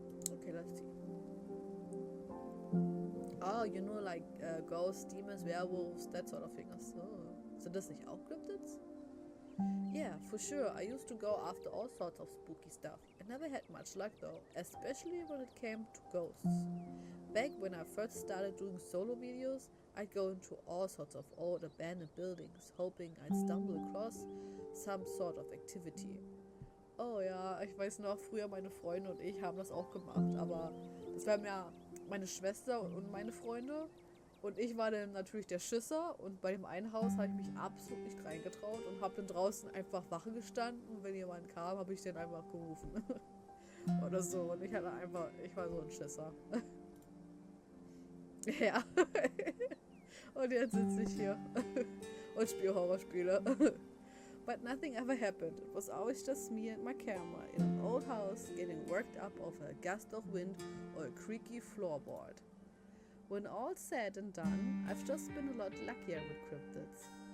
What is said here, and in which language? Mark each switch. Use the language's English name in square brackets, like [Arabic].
[English] Okay, let's see. Oh, you know, like ghosts, demons, werewolves, that sort of thing. [German] So, sind das nicht auch Cryptids? [English] Yeah, for sure. I used to go after all sorts of spooky stuff. I never had much luck though, especially when it came to ghosts. Back when I first started doing solo videos, I'd go into all sorts of old abandoned buildings, hoping I'd stumble across some sort of activity. [German] Oh ja, ich weiß noch, früher meine Freunde und ich haben das auch gemacht, aber das waren ja meine Schwester und meine Freunde und ich war dann natürlich der Schisser und bei dem einen Haus habe ich mich absolut nicht reingetraut und habe dann draußen einfach Wache gestanden und wenn jemand kam, habe ich den einfach gerufen. Oder so und ich war so ein Schisser. Ja. Und jetzt sitze ich hier und spiele Horrorspiele. [English] But nothing ever happened. It was always just me and my camera in an old house getting worked up over a gust of wind or a creaky floorboard. When all's said and done, I've just been a lot luckier with cryptids.